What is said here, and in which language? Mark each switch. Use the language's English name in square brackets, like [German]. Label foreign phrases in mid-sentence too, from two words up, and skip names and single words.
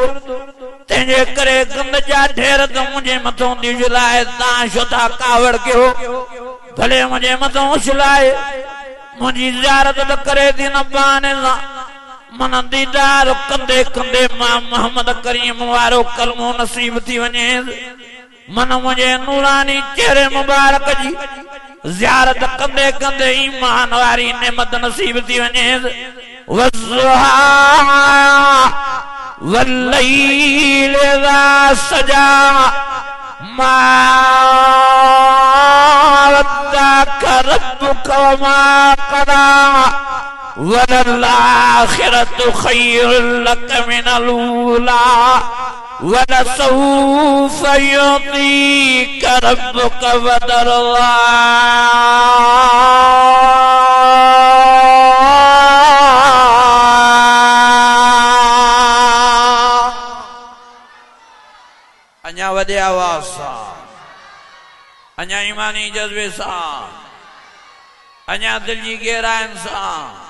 [Sindhi] तंहिंजे करे गंद जा ढेर त मुंहिंजे मथां थी उछलाए, तव्हां छो था कावड़ कयो, भले मुंहिंजे मथां उछलाए, मुंहिंजी ज़ियारत त करे थी न बहाने सां, मन दीदार कंदे कंदे मां मोहम्मद करीम वारो कलमो नसीब थी वने मन मुझे नूरानी चेहरे मुबारक जी ज़ियारत कंदे कंदे ईमान वारी नेमत नसीब थी वने वज़ुहा [Arabic] والليل إذا سجى ما ودعك ربك وما قلى وللآخرة خير لك من الأولى ولسوف يعطيك ربك فترضى [Sindhi] अञा वॾे आवाज़ सां अञा ईमानी जज़्बे सां अञा दिल जी गहराइनि सां